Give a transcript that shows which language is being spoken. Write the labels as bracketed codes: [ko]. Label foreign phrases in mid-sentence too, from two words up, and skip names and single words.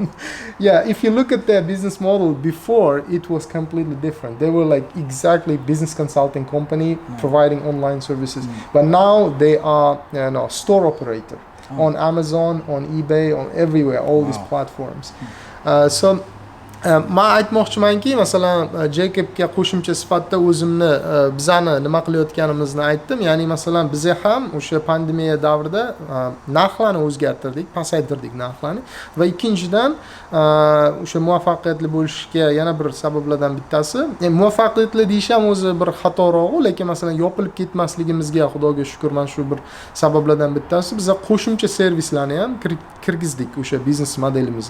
[en] If you look at their business model before, it was completely different. They were like exactly business consulting company providing online services. But now they are, store operator on Amazon, on eBay, on everywhere, all these platforms. [uz] Men aytmoqchimanki, masalan, Jacobga qo'shimcha sifatida o'zimni bizani nima qilayotganimizni aytdim. Ya'ni masalan, biz ham o'sha pandemiya davrida narxlarni o'zgartirdik, pasaytirdik narxlarni va ikkinchidan o'sha muvaffaqiyatli bo'lishga yana bir sabablardan bittasi, muvaffaqiyatli deyish ham o'zi bir xatoroq, lekin masalan yopilib ketmasligimizga Xudoga shukr, mana shu bir sabablardan bittasi, biz qo'shimcha servislarni ham kirgizdik o'sha biznes modelimizga.